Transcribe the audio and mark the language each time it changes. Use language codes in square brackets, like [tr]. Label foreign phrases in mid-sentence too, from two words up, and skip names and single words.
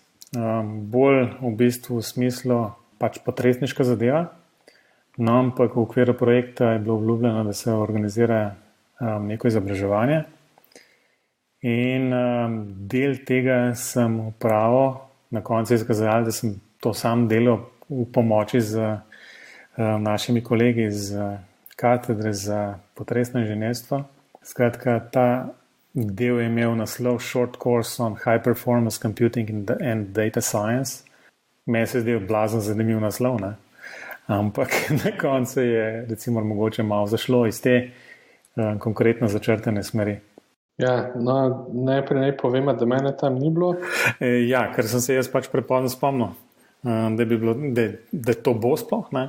[sl] Bolj v bistvu v smislu pač potresniška zadeva, no, ampak v okviru projekta je bilo obljubljeno, da se organizira neko izobraževanje in del tega sem opravil, na koncu je izkazalo, da sem to sam delal v pomoči z našimi kolegi iz katedre za potresno inženirstvo. Skratka, ta del je imel naslov [en] Short Course on High Performance Computing and Data Science. [sl] Meni se zdaj blazno zanimiv naslov, ne? Ampak na koncu je recimo mogoče malo zašlo iz te konkretno začrtane smeri. Ja, no, najprej povem, da mene tam ni bilo. Ja, ker sem se jaz pač prepozno spomnil, da to bo sploh, ne?